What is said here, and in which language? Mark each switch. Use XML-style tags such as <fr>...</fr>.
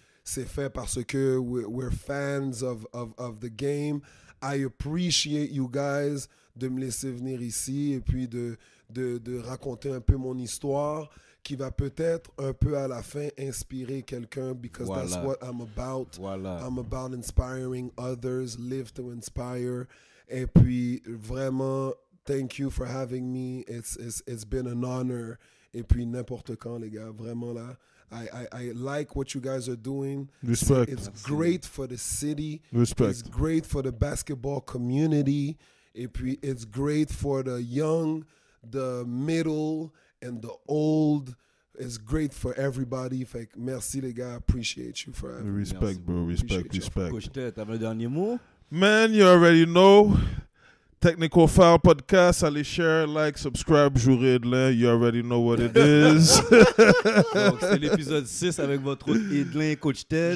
<fr>C'est fait parce que</fr> <en>we're fans of the game. I appreciate you guys</en> <fr>de me laisser venir ici et puis de raconter un peu mon histoire qui va peut-être un peu à la fin inspirer quelqu'un</fr> <en>because that's</en> <fr>Voilà.</fr> <en>what I'm about.</en> <fr>Voilà.</fr> <en>I'm about inspiring others, live to inspire.</en> <fr>Et puis vraiment,</fr> <en>thank you for having me. It's been an honor.</en> <fr>Et puis n'importe quand, les gars, vraiment là.</fr> <en>I like what you guys are doing. Respect. It's great for the city. Respect. It's great for the basketball community.</en> <fr>Et puis</fr> <en>it's great for the young, the middle, and the old. It's great for everybody.</en> <fr>Fait que merci les gars.</fr> <en>Appreciate you for having me. Respect,</en> <fr>Merci</fr> <en>bro. Respect.</en> <fr>Coach Ted, t'avais un dernier mot?</fr> <en>Man, you already know. Technical Foul Podcast, allez share, like, subscribe, jouer Edlin. You already know what it is.</en> <fr>Donc, c'est l'épisode 6 avec votre hôte Edlin, Coach Ted.</fr>